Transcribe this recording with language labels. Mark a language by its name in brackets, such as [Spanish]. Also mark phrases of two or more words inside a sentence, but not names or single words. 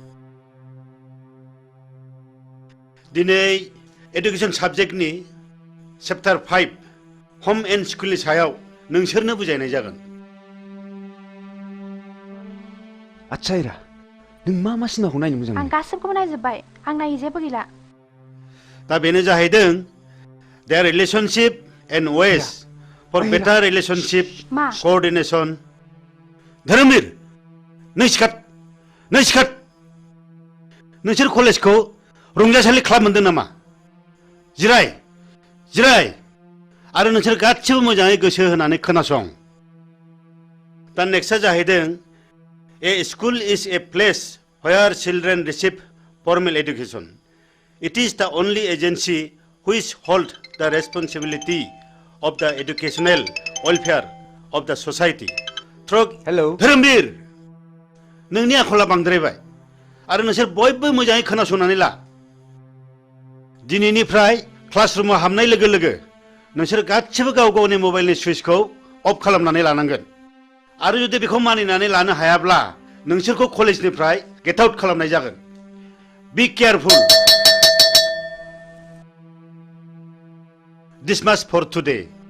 [Bodo] दिनै एडुकेशन साबजेक्टनि चैप्टार 5 होम एन्ड स्कुलनि सायाव नोंसोरनो बुजायनाय जागोन आच्छा इरा नों मा सिनेमाखौ नायनो मोजां आं गासिबखौबो नायजोब्बाय आं नायै जेबो गैला दा बेनो जाहैदों [English] their relationship and ways for better relationship coordination [Bodo] धोरोमबीर नै सिखात नोंसोर कलेजखौ रंजासालि खालाम मोनदों नामा जिराय आरो नोंसोर गासिबो मोजाङै गोसो होनानै खोनासं दा नेक्स्टआ जाहैदों [English] a school is a place where children receive formal education it is the only agency which holds the responsibility of the educational welfare of the society Hello. [Bodo] धोरोमबीर नोंनि आखला बांद्रायबाय आरो नोंसोर बयबो मोजाङै खोनासंनानै ला दिनैनिफ्राय क्लासरुमाव हाबनाय लोगो लोगो नोंसोर गासिबो गाव गावनि मबाइलनि सुइचखौ अफ खालामनानै लानांगोन आरो जुदि बेखौ मानिनानै लानो हायाब्ला नोंसोरखौ कलेजनिफ्राय गेट आउट खालामनाय जागोन [English] be careful dismiss for today